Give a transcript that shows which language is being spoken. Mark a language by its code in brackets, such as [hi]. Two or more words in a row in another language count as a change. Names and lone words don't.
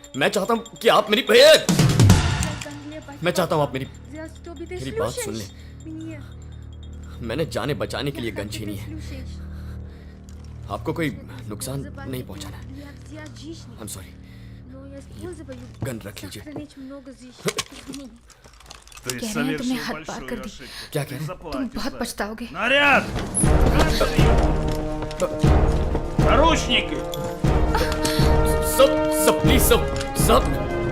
[hi] मैं चाहता हूँ कि आप मेरी मैं चाहता हूँ आप मेरी बात सुन लें। मैंने जाने बचाने के लिए गन छीनी है। आपको कोई नुकसान नहीं पहुंचाना है। [en] I am sorry. [hi] गन रख लीजिए। [ru] Ты [hi] कह रहे हैं तुमने [ru] совершил [hi] हद पार कर [ru] большую [hi] दी। [ru] ошибку. [hi] क्या कह रहे हैं? तुम [ru] Заплатишь [hi] बहुत [ru] за это. [hi] पछताओगे। [ru] Наряд! Наручники! [hi] सब प्लीज सब